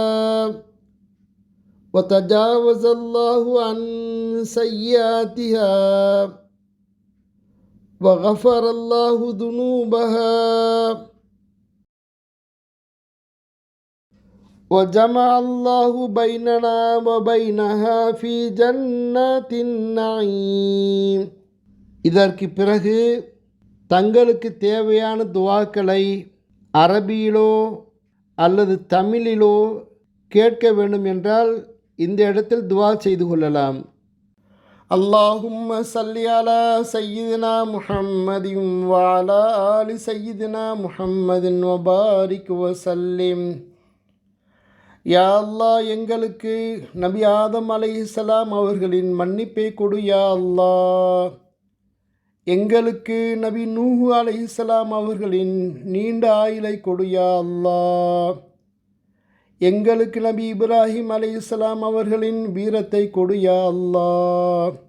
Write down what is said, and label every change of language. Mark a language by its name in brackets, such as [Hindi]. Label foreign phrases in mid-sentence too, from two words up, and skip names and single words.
[Arabic] وتجاوز الله عن سيئاتها وغفر الله ذنوبها وجمع الله بيننا وبينها في جنات النعيم. [Tamil] இதற்கு பிறகு தங்களுக்கு தேவையான துஆக்களை அரபியிலோ அல்லது தமிழிலோ கேட்க வேண்டும் என்றால் இந்த இடத்தில் துஆ செய்து கொள்ளலாம். [Arabic] اللهم صل على سيدنا محمد وعلى آل سيدنا محمد وبارك وسلم. يا الله, [Tamil] எங்களுக்கு நபி ஆதம் அலைஹிஸ்ஸலாம் அவர்களின் மன்னிப்பை கொடு [Arabic] يا الله. [Tamil] எங்களுக்கு நபி நூஹ் அலைஹிஸ்ஸலாம் அவர்களின் நீண்ட ஆயுளை கொடு [Arabic] يا الله. [Tamil] எங்களுக்கு நபி இப்ராஹிம் அலைஹிஸ்ஸலாம் அவர்களின் வீரத்தை கொடு [Arabic] يا الله.